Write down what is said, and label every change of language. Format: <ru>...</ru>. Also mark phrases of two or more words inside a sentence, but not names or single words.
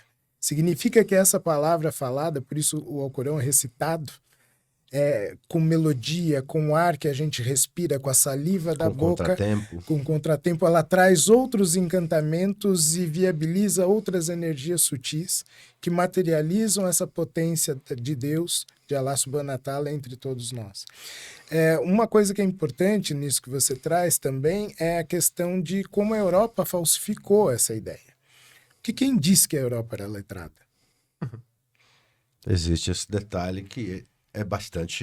<pt>Significa que essa palavra falada, por isso o Alcorão é recitado, com melodia, com o ar que a gente respira, com a saliva da boca, com contratempo, ela traz outros encantamentos e viabiliza outras energias sutis que materializam essa potência de Deus, de Allah</pt> <ar>سبحانه وتعالى,</ar> <pt>entre todos nós. Uma coisa que é importante nisso que você traz também é a questão de como a Europa falsificou essa ideia. Que quem disse que a Europa era letrada? Existe esse detalhe que é bastante</pt>